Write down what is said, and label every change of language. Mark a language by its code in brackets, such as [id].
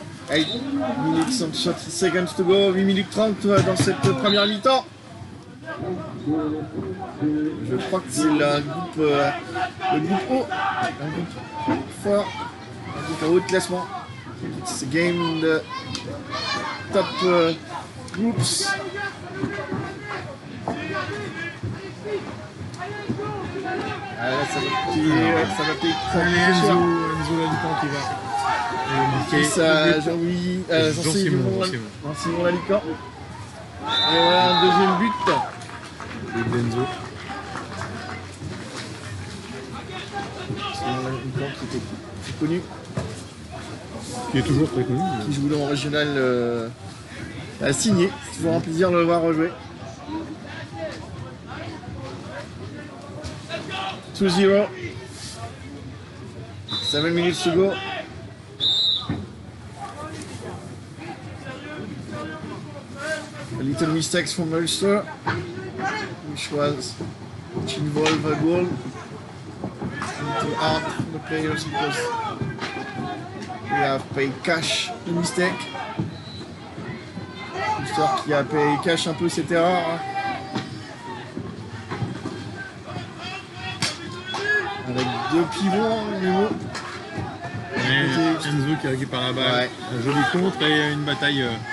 [fr] 8 minutes and 30 seconds to go, 8 minutes 30 dans cette première mi-temps. Je crois que c'est le groupe O, un groupe fort, un groupe à haut de classement. [en] It's a game in the top groups. [fr] Ah, là, ça va payer, ouais, ça va payer. Ça va Allez, payer cher. Enzo Lalican qui va. Et ça, Jean-Louis, Jean-Simon Lalican. Et voilà un deuxième but. Et Benzo. Simon Lalican qui était plus connu, Qui est toujours très connu. qui joue dans le régional à Signé. C'est toujours un plaisir de le voir rejouer. 2-0. [en] 7 minutes to go. A little mistakes from Ulster, which involve a goal. A little hard for the players because we have paid cash the mistake. [fr] Ulster qui a payé cash un peu cette erreur. Hein. Avec deux pivots, nouveau. Enzo qui récupère la balle. Ouais. Un joli contre et une bataille.